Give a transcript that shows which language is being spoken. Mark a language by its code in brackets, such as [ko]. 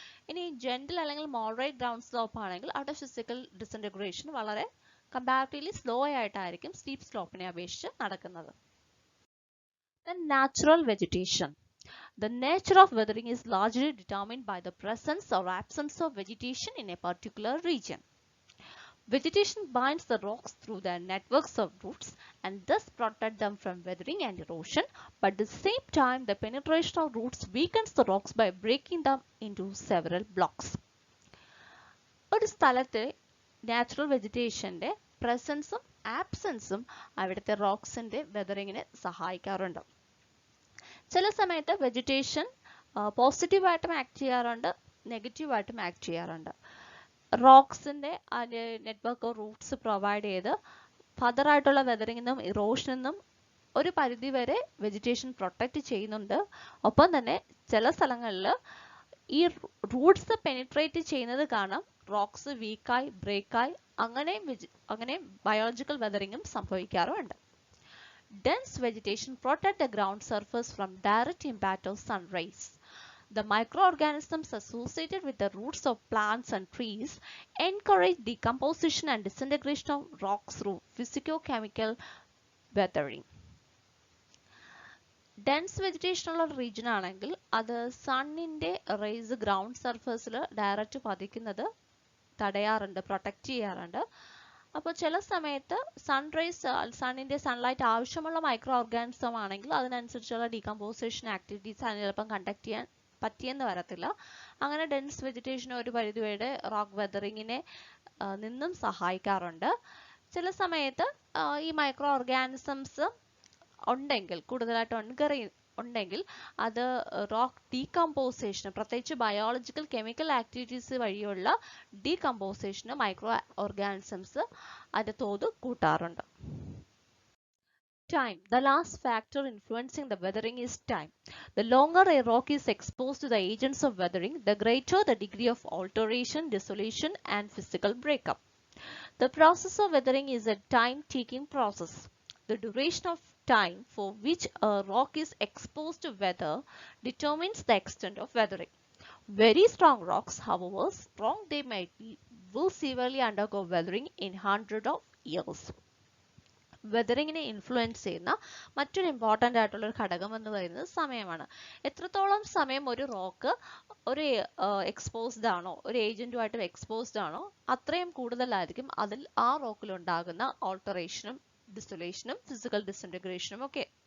[ml] ഇനി ജെന്റിൽ അല്ലെങ്കിൽ moderate down slope ആണെങ്കിൽ അവിടെ ഫിസിക്കൽ ഡിസിൻറ്റഗ്രേഷൻ വളരെ കമ്പാരിറ്റീവ്ലി സ്ലോ ആയിട്ടായിരിക്കും സ്റ്റീപ്പ് സ്ലോപ്പിനെ അപേക്ഷിച്ച് നടക്കുന്നത്. [en] Then natural vegetation. The nature of weathering is largely determined by the presence or absence of vegetation in a particular region. Vegetation binds the rocks through their networks of roots and thus protect them from weathering and erosion, but at the same time the penetration of roots weakens the rocks by breaking them into several blocks. [ml] ഒരു സ്ഥലത്തെ natural വെജിറ്റേഷന്റെ പ്രസൻസും ആബ്സെൻസും അവിടുത്തെ റോക്സിന്റെ വെതറിങ്ങിനെ സഹായിക്കാറുണ്ട്. ചില സമയത്ത് vegetation പോസിറ്റീവായിട്ടും act ചെയ്യാറുണ്ട്, നെഗറ്റീവായിട്ടും act ചെയ്യാറുണ്ട്. റോക്സിന്റെ network of Roots provide ചെയ്ത് further ആയിട്ടുള്ള വെതറിങ്ങിനും ഇറോഷനും ഒരു പരിധി വരെ വെജിറ്റേഷൻ പ്രൊട്ടക്ട് ചെയ്യുന്നുണ്ട്. ഒപ്പം തന്നെ ചില സ്ഥലങ്ങളിൽ ഈ റൂട്ട്സ് പെനിട്രേറ്റ് ചെയ്യുന്നത് കാരണം റോക്സ് വീക്കായി ബ്രേക്കായി അങ്ങനെ ബയോളജിക്കൽ വെതറിങ്ങും സംഭവിക്കാറുണ്ട്. [en] Dense vegetation protect the ground surface from direct impact of sun rays. The microorganisms associated with the roots of plants and trees encourage decomposition and disintegration of rocks through physicochemical weathering. [ml] Dense vegetation ഉള്ള region ആണെങ്കിൽ അത് സണ്ണിന്റെ raise ground സർഫേസിൽ direct പതിക്കുന്നത് തടയാറുണ്ട്, protect ചെയ്യാറുണ്ട്. അപ്പോൾ ചില സമയത്ത് സണ്ണിന്റെ sunlight ആവശ്യമുള്ള മൈക്രോ ഓർഗാനിസം ആണെങ്കിൽ അതിനനുസരിച്ചുള്ള ഡീകമ്പോസിഷൻ ആക്ടിവിറ്റീസ് അതിന് ചിലപ്പം കണ്ടക്ട് ചെയ്യാൻ പറ്റിയെന്ന് വരത്തില്ല. അങ്ങനെ ഡെൻസ് വെജിറ്റേഷൻ ഒരു പരിധിവരെ റോക്ക് വെതറിങ്ങിനെ നിന്നും സഹായിക്കാറുണ്ട്. ചില സമയത്ത് ഈ മൈക്രോ ഓർഗാനിസംസ് ഉണ്ടെങ്കിൽ കൂടുതലായിട്ട് ഉണ്ടെങ്കിൽ അത് റോക്ക് ഡീകമ്പോസേഷൻ, പ്രത്യേകിച്ച് ബയോളജിക്കൽ കെമിക്കൽ ആക്ടിവിറ്റീസ് വഴിയുള്ള ഡീകമ്പോസേഷന് മൈക്രോ ഓർഗാനിസംസ് അതിന്റെ തോത് കൂട്ടാറുണ്ട്. [en] Time. The last factor influencing the weathering is time. The longer a rock is exposed to the agents of weathering, the greater the degree of alteration, dissolution, and physical breakup. The process of weathering is a time-taking process. The duration of time for which a rock is exposed to weather determines the extent of weathering. Very strong rocks, however strong they might be, will severely undergo weathering in hundreds of years. [ml] വെതറിങ്ങിനെ influence ചെയ്യുന്ന മറ്റൊരു important ആയിട്ടുള്ള ഒരു ഘടകം എന്ന് പറയുന്നത് സമയമാണ്. എത്രത്തോളം സമയം ഒരു റോക്ക് ഒരു എക്സ്പോസ്ഡ് ആണോ, ഒരു ഏജന്റുമായിട്ട് എക്സ്പോസ്ഡ് ആണോ, അത്രയും കൂടുതലായിരിക്കും അതിൽ ആ റോക്കിൽ ഉണ്ടാകുന്ന ഓൾട്ടറേഷനും ഡിസൊലേഷനും ഫിസിക്കൽ ഡിസിൻറ്റഗ്രേഷനും ഒക്കെ.